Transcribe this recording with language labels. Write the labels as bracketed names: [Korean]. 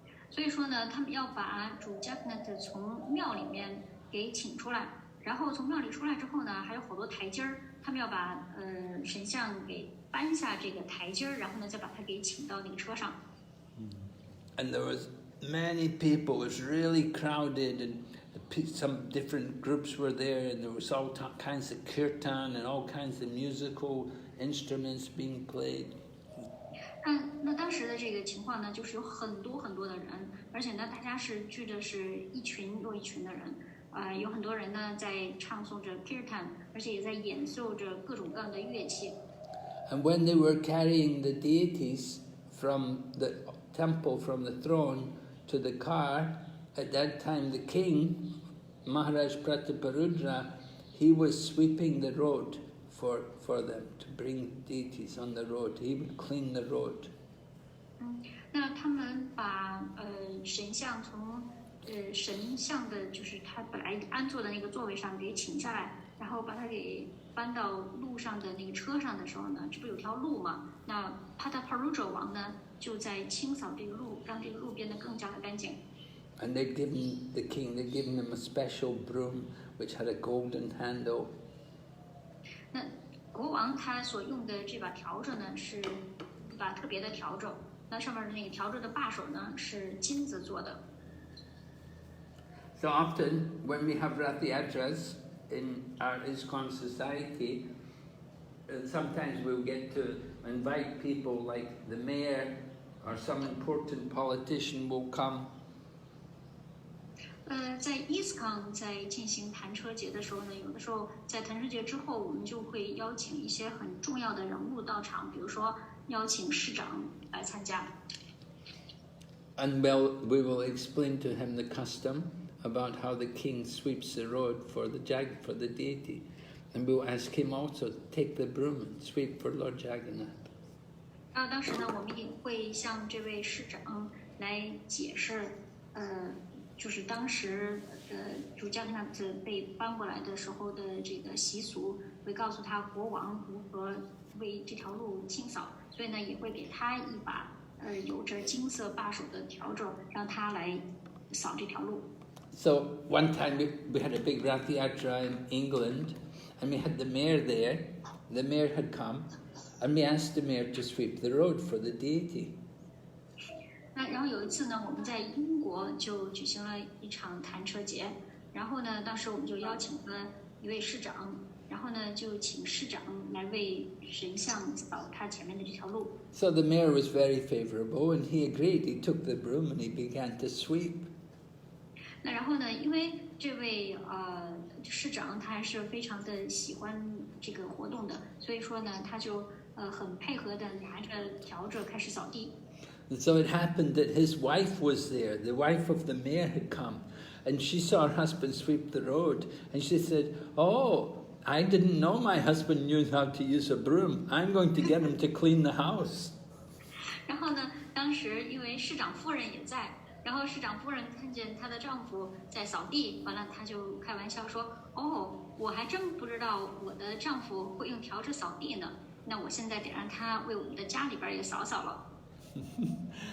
[Chinese] 所以说呢，他们要把主Jagannath从庙里面给请出来，然后从庙里出来之后呢，还有好多台阶儿，他们要把神像给搬下这个台阶儿，然后呢再把他给请到那个车上。 [English] And there was many people. It was really crowded, and some different groups were there, and there was all kinds of kirtan and all kinds of musical instruments being played. [Chinese] 那当时的这个情况呢，就是有很多很多的人，而且呢，大家是聚的是一群又一群的人，有很多人呢在唱诵着 kirtan， 而且也在演奏着各种各样的乐器。 [English] And when they were carrying the deities from the temple, from the throne to the car, at that time the king, Maharaj Prataparudra, he was sweeping the road for them to bring deities on the road. He would clean the road. [Chinese] 那他们把神像从神像的，就是他本来安坐的那个座位上给请下来，然后把它给搬到路上的那个车上的时候呢，这不有条路吗？那Prataparudra王呢就在清扫这个路，让这个路变得更加的干净。 [English] And they'd given the king, they'd given him a special broom which had a golden handle. [Chinese] 那国王他所用的这把笤帚呢，是一把特别的笤帚。那上面的那个笤帚的把手呢，是金子做的。 [English] So often, when we have Rath Yatras in our ISKCON society, sometimes we'll get to invite people like the mayor or some important politician will come. [Chinese] 在 ISKCON 在进行弹车节的时候呢，有的时候在弹车节之后，我们就会邀请一些很重要的人物到场，比如说邀请市长来参加。 [English] And we will explain to him the custom about how the king sweeps the road for the deity, and we'll ask him also to take the broom and sweep for Lord Jagannath. [Chinese] 当时呢，我们也会向这位市长来解释，就是当时主Jagannath被搬过来的时候的这个习俗，会告诉他国王如何为这条路清扫，所以呢，也会给他一把有着金色把手的笤帚，让他来扫这条路。 [English] So one time we had a big Rath Yatra in England, and we had the mayor there. The mayor had come, and we asked the mayor to sweep the road for the deity. [Chinese] 然后有一次呢，我们在英国就举行了一场弹车节，然后呢，当时我们就邀请了一位市长，然后呢就请市长来为神像扫他前面的这条路。 [English] So the mayor was very favorable, and he agreed. He took the broom and he began to sweep. [Chinese] 那然后呢，因为这位市长他还是非常的喜欢这个活动的，所以说呢，他就很配合的拿着笤帚开始扫地。 [English] And so it happened that his wife was there. The wife of the mayor had come, and she saw her husband sweep the road, and she said, "Oh, I didn't know my husband knew how to use a broom. I'm going to get him to clean the house." [Chinese] 然后呢，当时因为市长夫人也在。然后市长夫人看见她的丈夫在扫地，完了她就开玩笑说：“哦，我还真不知道我的丈夫会用笤帚扫地呢。那我现在得让他为我们的家里边也扫扫了。”